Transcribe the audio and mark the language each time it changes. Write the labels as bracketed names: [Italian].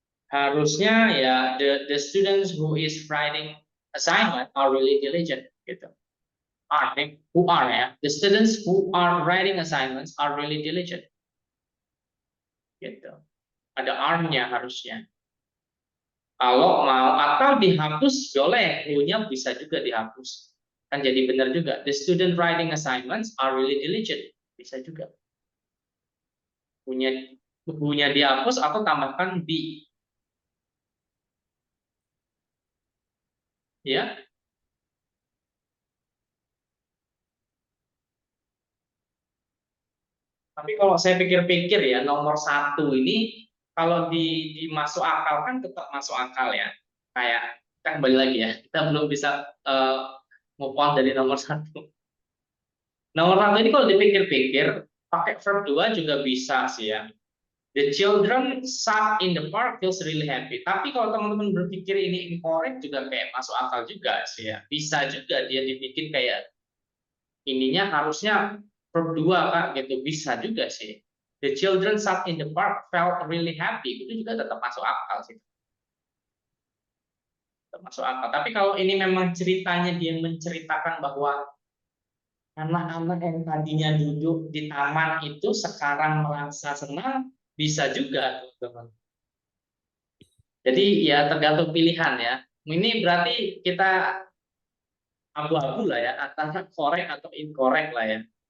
[Indonesian] Harusnya ya [English] the students who is writing assignment are really diligent gitu. Who are ya. The students who are writing assignments are really diligent gitu. [Indonesian] Ada are-nya harusnya. Kalau mau atau dihapus boleh, who-nya bisa juga dihapus. Kan jadi benar juga. [English] The student writing assignments are really diligent. [Indonesian] Bisa juga. Who-nya dihapus atau tambahkan be. Ya. Tapi kalau saya pikir-pikir ya, nomor 1 ini kalau dimasuk akal kan tetap masuk akal ya. Kayak kita kembali lagi ya, kita belum bisa move on dari nomor 1. Nomor 1 ini kalau dipikir-pikir pakai verb 2 juga bisa sih ya. [English] The children sat in the park feels really happy. [Indonesian] Tapi kalau teman-teman berpikir ini incorrect juga kayak masuk akal juga sih ya. Bisa juga dia dibikin kayak ininya harusnya verb 2 Kak gitu. Bisa juga sih. [English] The children sat in the park felt really happy. [Indonesian] Itu juga tetap masuk akal sih. Tetap masuk akal. Tapi kalau ini memang ceritanya dia menceritakan bahwa anak-anak yang tadinya duduk di taman itu sekarang merasa senang, bisa juga, teman-teman. Jadi ya tergantung pilihan ya. Ini berarti kita abu-abu lah ya, antara correct atau incorrect lah ya.